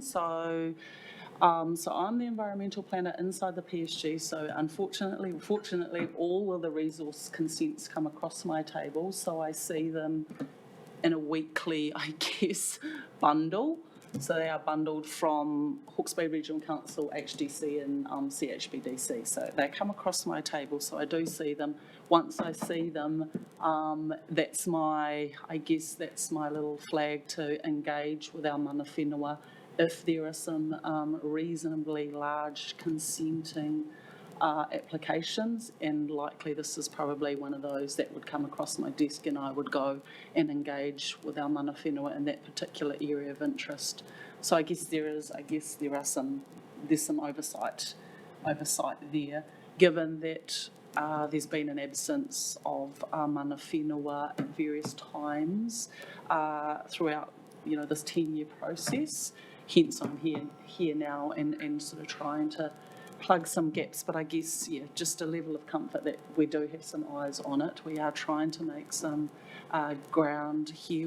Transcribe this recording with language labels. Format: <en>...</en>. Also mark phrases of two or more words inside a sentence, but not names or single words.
<en>So I'm the environmental planner inside the PSG, so unfortunately, or fortunately, all of the resource consents come across my table, so I see them in a weekly, I guess, bundle. So they are bundled from Hawke's Bay Regional Council, HDC and CHBDC. So they come across my table, so I do see them. Once I see them, that's my little flag to engage with our</en> <mi>mana whenua.</mi> <en>If there are some reasonably large consenting applications, and likely this is probably one of those that would come across my desk, and I would go and engage with our</en> <mi>mana whenua</mi> <en>in that particular area of interest. So I guess there's some oversight there, given that there's been an absence of</en> <mi>mana whenua</mi> <en>at various times throughout this 10-year process. Hence I'm here now and sort of trying to plug some gaps, but I guess, just a level of comfort that we do have some eyes on it. We are trying to make some ground here.</en>